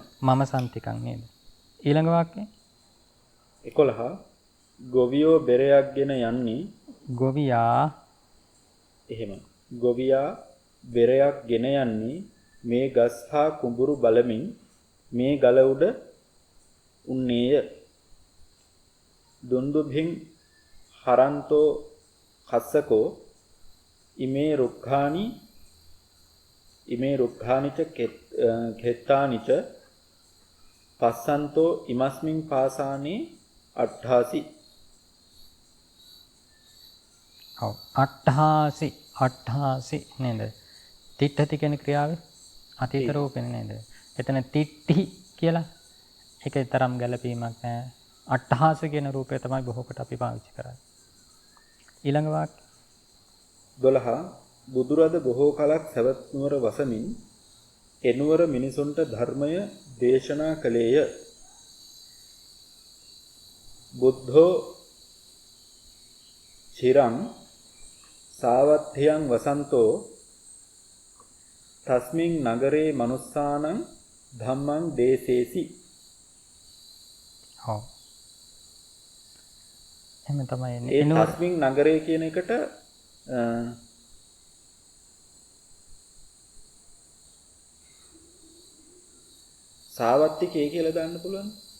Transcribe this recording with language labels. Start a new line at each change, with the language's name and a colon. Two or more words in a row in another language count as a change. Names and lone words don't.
Pali: මම සන්තිකං
Sinhala: නේද? ඊළඟ වාක්‍යය 11 ගොවියෝ බෙරයක්ගෙන යන්නේ ගොවියා එහෙම. ගොවියා බෙරයක් ගෙන යන්නේ මේ ගස් හා කුඹුරු බලමින් මේ ගල උඩ උන්නේය.
Pali: දුන්දුභින් හරන්තෝ කස්සකෝ ඉමේ රුක්ඛානිච කෙත්තානිච පස්සන්තෝ ඉමස්මින් පාසානේ අට්ඨාසි.
Sinhala: ඔව් අට්ඨාසි නේද? තිට්ඨති කියන ක්‍රියාවේ අතීත රූපෙනේ නේද? එතන තිට්ඨි කියලා ඒකේ තරම් ගැළපීමක් නැහැ. අට්ඨාස කියන රූපය තමයි බොහෝ කොට අපි පාවිච්චි කරන්නේ. ඊළඟ වාක්‍ය 12 බුදුරද බොහෝ කලක් සවැත් නුවර වසමින් එනුවර මිනිසුන්ට ධර්මය දේශනා කළේය.
Pali: බුද්ධෝ චිරං සාවත්ථියං වසන්තෝ තස්මින් නගරේ මනුස්සානං ධම්මං දේසේසි.
Sinhala: ඔව්. එහෙම තමයි එන්නේ. ඒ
Pali: තස්මින් නගරේ
Sinhala: කියන එකට සාවත්තිකේ කියලා දාන්න පුළුවන්.